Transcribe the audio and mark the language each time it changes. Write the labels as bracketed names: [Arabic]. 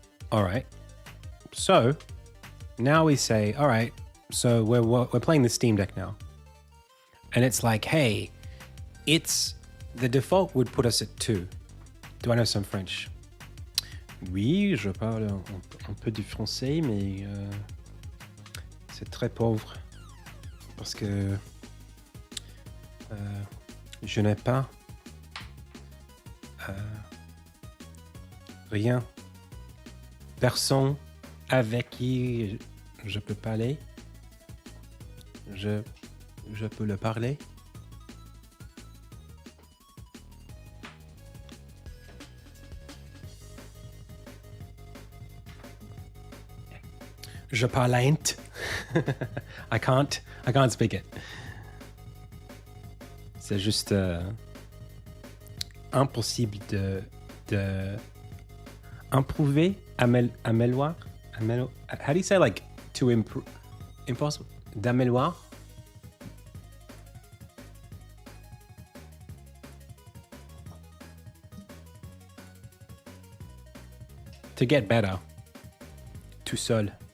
[English] All right. So now we say, all right, so we're playing the Steam Deck now. And it's like, hey, the default would put us at 2. Do I know some French? [French] Oui, je parle un peu du français, mais c'est très pauvre. Parce que je n'ai pas rien. Personne avec qui je peux parler. Je peux le parler. [English] Je parlante. I can't speak it. [French] C'est juste impossible de improver, améliorer. [English] How do you say like to improve? [French] Impossible. D'améliorer. [English] To get better. Tout seul.